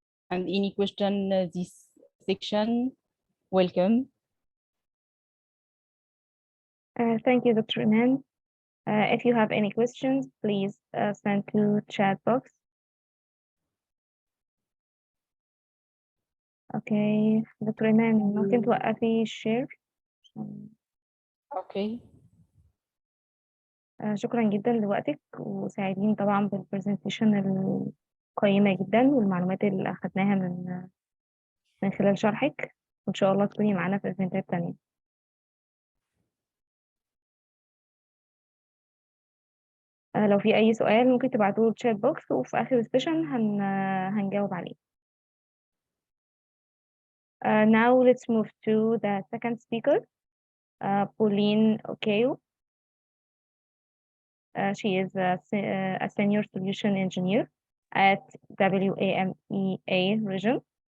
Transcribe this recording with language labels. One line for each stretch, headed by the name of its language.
English: And any question this section, welcome. Thank you, Dr. Iman. If you have any questions, please send to chat box.
Arabic: Okay, دكتور إيمان ممكن توقفي الشير.
English: Okay.
Arabic: شكرا جدا لوقتك، وسعيدين طبعا بالبرزنتيشن القيمة جدا والمعلومات اللي أخدناها من خلال شرحك، وإن شاء الله تكوني معانا في إيفنتات تانية. لو في أي سؤال ممكن تبعتوه الشات بوكس، وفي آخر السيشن هنجاوب عليه.
English: Now let's move to the second speaker, Pauline Okeyo. She is a senior solution engineer at WAMEA region.